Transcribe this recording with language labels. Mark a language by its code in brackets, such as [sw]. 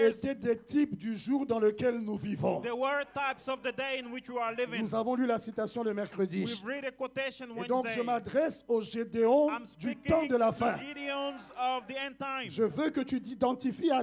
[fr] étaient des types du jour dans lequel nous vivons. [en] there were types of the day in which we are living. [fr] Nous avons lu la citation le mercredi. [en] We've read a quotation [fr] Et donc je [en] Wednesday. [fr] m'adresse au Gédéon [en] I'm [fr] du [en] speaking [fr] temps de la [en] to [fr] fin. [en] Gideons of the end time. [fr] Je veux que tu t'identifies à